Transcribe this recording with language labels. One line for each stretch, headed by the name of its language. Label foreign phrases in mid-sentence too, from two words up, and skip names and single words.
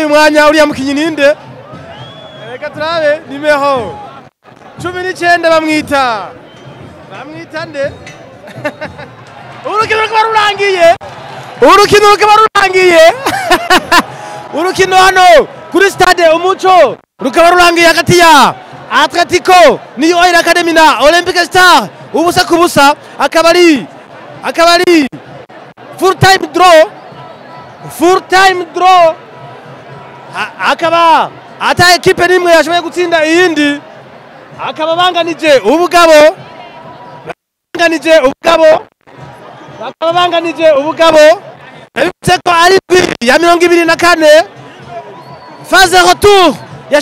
Rundi: umwanya uriya mukinyi ninde reka turabe nimero 19 bamwita nde urukino rukaba rurangiye urukino hano kuri stade Umuco rukaba rurangiye hagati ya Atletico New Oil Academy na Olympic Star ubusa kubusa akaba ari full
English: time draw
Rundi: akaba ata ekipe nimwe yashoboye gutsinda iyindi akaba banganije ubugabo Bivuze ko ari ya 24
French: phase retour
Rundi: ya